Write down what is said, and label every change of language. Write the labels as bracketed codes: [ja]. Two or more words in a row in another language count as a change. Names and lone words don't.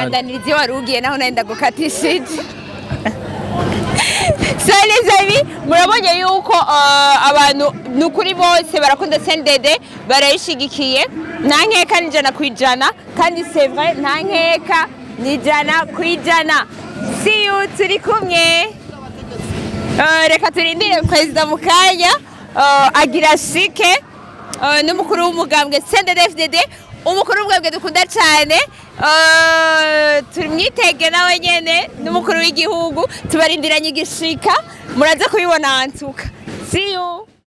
[rn] Bandanirize warugiye naho nenda gukatishije. So [fr] les amis, [rn] murabonye yuko abantu nukuri bose barakunda Sendede barayishigikiye, nta nkeka n'ijana kwijana kandi [fr] c'est vrai [rn] nta nkeka n'ijana kwijana. [en] See you [rn] turi kumwe. Reka turindire Perezida Mukanya agira shike n'umukuru w'umugambwe Sendede, umukuru w'umugambwe dukunda cyane. Tumwitege nawe nyene n'umukuru w'igihugu tubarindiranye igishika muraza kubibona antuka. [en] See you.